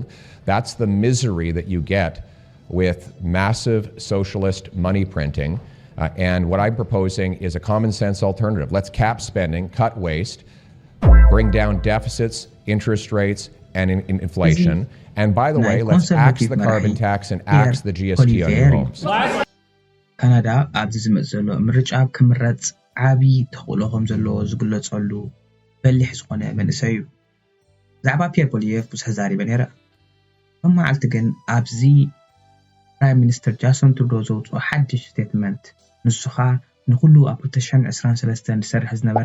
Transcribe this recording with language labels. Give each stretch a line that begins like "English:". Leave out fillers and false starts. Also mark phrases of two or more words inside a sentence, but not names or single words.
English: That's the misery that you get with massive socialist money printing, and what I'm proposing is a common sense alternative. Let's cap spending, cut waste, bring down deficits, interest rates, and inflation. And by the way, let's ax the carbon tax and ax the GST on your homes.
Tigrinya: Canada ኣብዚ ዝመጽ ዘሎ ምርጫ ክምረጽ ዓቢ ተኽእሎኦም ዘለዎ ዝግለጸሉ በሊሕ ዝኾነ መንእሰይ እዩ። ብዛዕባ ፒየር ፖሊየፍ ብዙሕ ዛሪበ ነይረ። መዓልቲ ግን ኣብዚ
English: prime minister
Tigrinya: ጃሰን ትሩዶ ዘውፅኦ ሓድሽ ስቴትመንት ንሱኻ ንኩሉ ኣብ 2023 ዝሰርሕ ዝነበረ